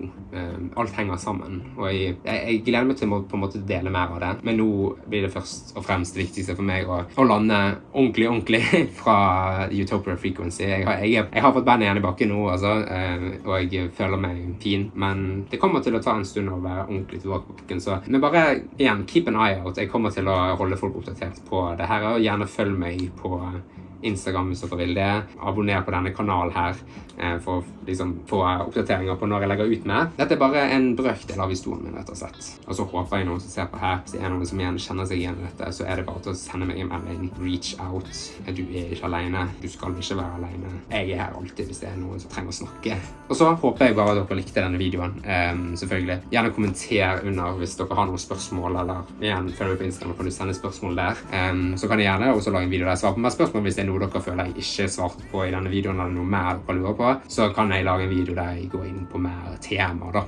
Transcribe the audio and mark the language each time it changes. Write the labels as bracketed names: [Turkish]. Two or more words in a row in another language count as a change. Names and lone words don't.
[Norwegian] Alt henger sammen, og jeg gleder meg til å på en måte dele mer av det, men nå blir det først og fremst det viktigste for meg å lande ordentlig fra Utopia Frequency. Jeg har fått bandet igjen i bakken nå, altså, og jeg føler meg fin, men det kommer til å ta en stund å være ordentlig tilbake på bakken, så men bare igjen, [English] keep an eye out. [Norwegian] Jeg kommer til å holde folk oppdatert på det her, og gjerne følg meg på Instagram hvis dere vil det. Abonner på denne kanalen her for å liksom få oppdateringer på når jeg legger ut med. Dette er bare en brøkdel av historien min, rett og slett. Og så håper jeg noen som ser på her, hvis det er noen som igjen kjenner seg igjen i dette, så er det bare til å sende meg en melding. [English] Reach out. [Norwegian] Du er ikke alene. Du skal ikke være alene. Jeg er her alltid hvis det er noen som trenger å snakke. Og så håper jeg bare at dere likte denne videoen. Selvfølgelig. Gjerne kommenter under hvis dere har noen spørsmål, eller igjen, følg meg på Instagram, kan du sende spørsmål der. Så kan jeg gjerne også lage en video der jeg svarer på mer spørsmål hvis det er noe dere føler jeg ikke svarte på i denne videoen, eller noe mer dere lurer på, så kan jeg lage en video der jeg går inn på mer temaer da.